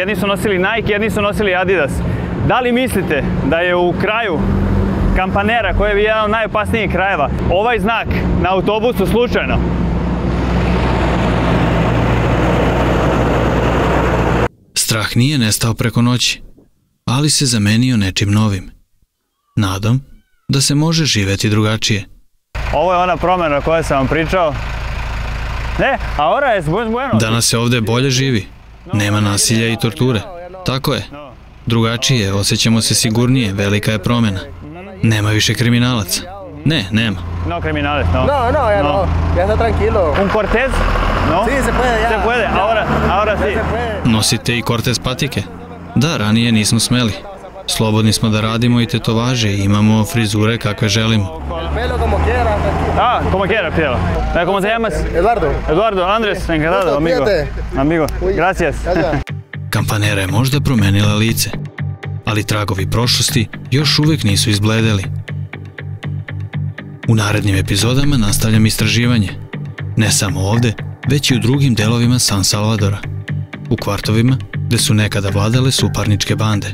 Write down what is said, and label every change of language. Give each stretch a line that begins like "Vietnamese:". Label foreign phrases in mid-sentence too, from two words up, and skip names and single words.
Serbian: Jedni su nosili Nike, jedni su nosili Adidas. Da li mislite da je u kraju Kampanera, koji je jedan od najopasnijih krajeva, ovaj znak na autobusu slučajno? Strah nije nestao preko noći, ali se zamenio nečim novim. Nadom da se može živeti drugačije. Ovo je ona promjena o kojoj sam vam pričao.
Spanish: Ahora es bueno.
Serbian: Danas se ovde bolje živi. Nema nasilja i torture. Tako je. Drugačije, osjećamo se sigurnije, velika je promjena. Nema više kriminalaca. Ne, nema.
Spanish: No criminales, no. No, ya no. Ya está tranquilo. Un Cortez? No? Sí, se puede ya. Se puede, ahora sí. Se puede.
Serbian: Nosite i Cortez patike? Da, ranije nismo smeli. Slobodni smo da radimo i tetovaže i imamo frizure kakve želimo.
Spanish: Pelo como quieras. Como quiera, Piero. ¿Cómo se llamas? Eduardo. Eduardo, Andres, encantado, amigo. Amigo, gracias.
Serbian: Kampanera je možda promenila lice, ali tragovi prošlosti još uvek nisu izbledeli. U narednim epizodama nastavljam istraživanje. Ne samo ovde, već i u drugim delovima San Salvadora. U kvartovima gde su nekada vladale suparničke bande.